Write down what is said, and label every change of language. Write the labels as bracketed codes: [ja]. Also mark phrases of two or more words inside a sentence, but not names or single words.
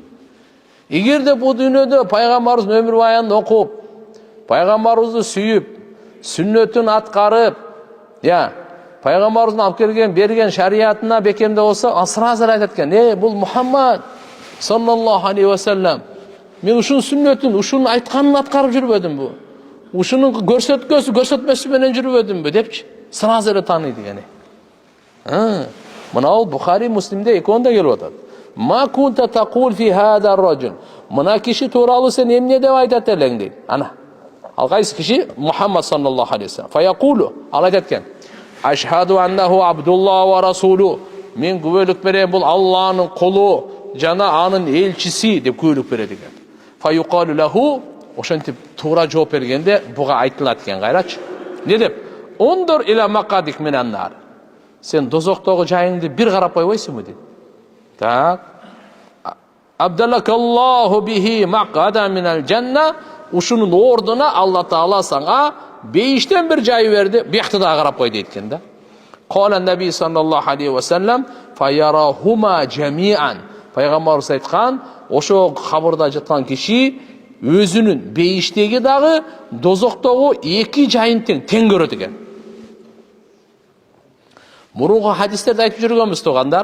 [ky] Эгерде бу дүйнөдө пайгамбарыбыздын өмүр баянын окуп, пайгамбарыбызды сүйүп, сүннөтүн аткарып, пайгамбарыбыздын алып келген, берген шариятына бекемде болсо, сразу айтат экен: бул Мухаммад [ar] صلى الله عليه وسلم, [ky] мен ушунун сүннөтүн, ушунун айтканын аткарып жүрбөдүмбү? Ушунун көрсөтмөсү менен жүрбөдүмбү депчи. Сразу эле тааныйт экен. Мына Бухари, Муслимде экөөндө келип атат. [ar] ما كنت تقول في هذا الرجل. [ky] Мына киши тууралуу сен эмне деп айтат элең дейт. Ана. Ал кайсы киши? [ar] محمد صلى الله عليه وسلم. فيقول, [ky] ал айтат экен: [ar] "أشهد أنه عبد الله ورسوله". [ky] Мен күбөлүк берем, бул Алланын кулу жана анын элчиси деп күбөлүк берет экен. [ar] فيقال له, [ky] ошентип туура жооп бергенде буга айтылат экен, кайрачы. Не деп? [ar] انظر إلى مقعدك من النار. [ky] Сен дозоктогу жайыңды бир карап койбойсуңбу дейт. [ar] Так. أبدلك الله به مقعدا من الجنة. [ky] Ушунун ордуна Алла Таала сага бейиштен бир жай берди. Биякты да карап кой дейт экен да. [ar] قال النبي صلى الله عليه وسلم فيراهما جميعا. [ky] Пайгамбарыбыз айткан, ошо кабырда жаткан киши өзүнүн бейиштеги дагы дозоктогу эки жайын тең көрөт экен. Мурунку хадистерде айтып жүргөнбүз туугандар.